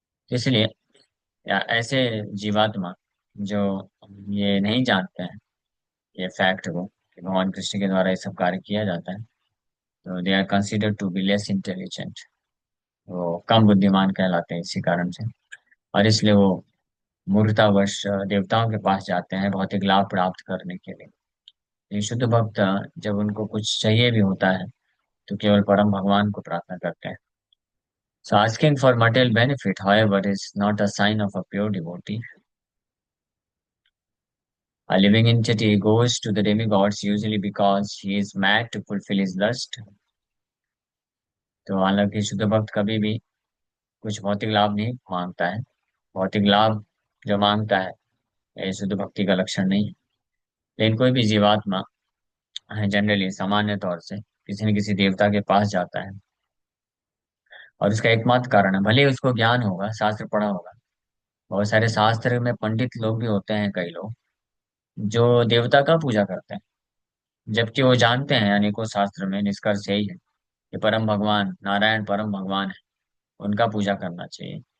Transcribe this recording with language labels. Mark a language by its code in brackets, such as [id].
[hi] तो इसलिए ऐसे जीवात्मा जो ये नहीं जानते हैं, ये फैक्ट को कि भगवान कृष्ण के द्वारा ये सब कार्य किया जाता है, तो [en] they are considered to be less intelligent, [hi] वो कम बुद्धिमान कहलाते हैं इसी कारण से। और इसलिए वो मूर्खतावश देवताओं के पास जाते हैं भौतिक लाभ प्राप्त करने के लिए। ये शुद्ध भक्त जब उनको कुछ चाहिए भी होता है तो केवल परम भगवान को प्रार्थना करते हैं। [en] So asking for material benefit, however, is not a sign of a pure devotee. A living entity goes to the demigods usually because he is mad to fulfill his lust. [hi] तो हालांकि शुद्ध भक्त कभी भी कुछ भौतिक लाभ नहीं मांगता है। भौतिक लाभ जो मांगता है ये शुद्ध भक्ति का लक्षण नहीं है। लेकिन कोई भी जीवात्मा जनरली, सामान्य तौर से किसी न किसी देवता के पास जाता है, और उसका एकमात्र कारण है, भले ही उसको ज्ञान होगा, शास्त्र पढ़ा होगा, बहुत सारे शास्त्र में पंडित लोग भी होते हैं, कई लोग जो देवता का पूजा करते हैं, जबकि वो जानते हैं अनेकों शास्त्र में निष्कर्ष यही है कि परम भगवान नारायण परम भगवान है, उनका पूजा करना चाहिए।